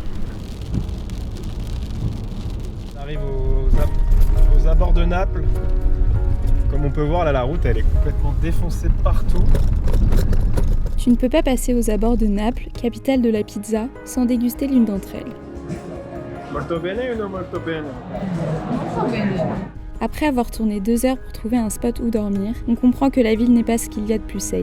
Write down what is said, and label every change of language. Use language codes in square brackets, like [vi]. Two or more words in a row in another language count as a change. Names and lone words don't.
[fr] On arrive aux abords de Naples. Comme on peut voir, là, la route, elle est complètement défoncée partout. Tu ne peux pas passer aux abords de Naples, capitale de la pizza, sans déguster l'une d'entre elles. [it] Molto bene ou non molto bene? [fr] Après avoir tourné 2 heures pour trouver un spot où dormir, on comprend que la ville n'est pas ce qu'il y a de plus safe.